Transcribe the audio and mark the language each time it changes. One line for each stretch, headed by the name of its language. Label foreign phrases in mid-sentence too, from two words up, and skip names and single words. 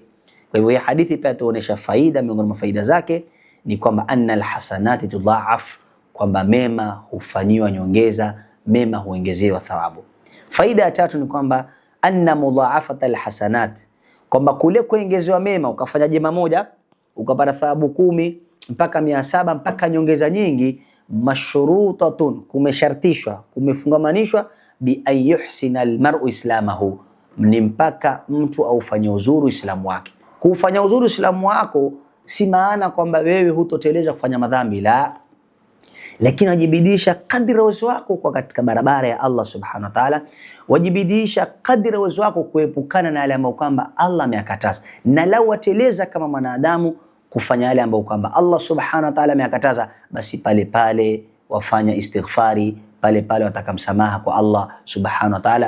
Swahili: Kwa hivyo hii hadithi pia tuonesha faida, miongoni mwa faida zake ni kwamba
Arabic: أن الحسنات تضاعف,
Swahili: kwamba mema hufanyiwa nyongeza, mema huongezewa thawabu. Faida ya tatu ni kwamba
Arabic: أن مضاعفة الحسنات,
Swahili: kwamba kule kuongezewa mema, ukafanya jema moja ukapata thawabu 10 mpaka 700 mpaka nyongeza nyingi, mashrutatun, kumeshartishwa, kumefungamanishwa
Arabic: بأن يحسن المرء إسلامه,
Swahili: ni mpaka mtu aufanye uzuri Uislamu wake. Kufanya uzuri Uislamu wako si maana kwamba wewe hutoteleza kufanya madhambi, la, lakini wajibidisha kadri uwezo wako kwa katika barabara ya Allah
Arabic: سبحانه وتعالى,
Swahili: wajibidisha kadri uwezo wako kuepukana na yale ambayo kwamba Allah ameyakataza, na lau wateleza kama mwanadamu kufanya yale ambayo kwamba Allah
Arabic: سبحانه وتعالى
Swahili: ameyakataza, basi pale pale wafanya istighfari, pale pale wataka msamaha kwa Allah
Arabic: سبحانه وتعالى.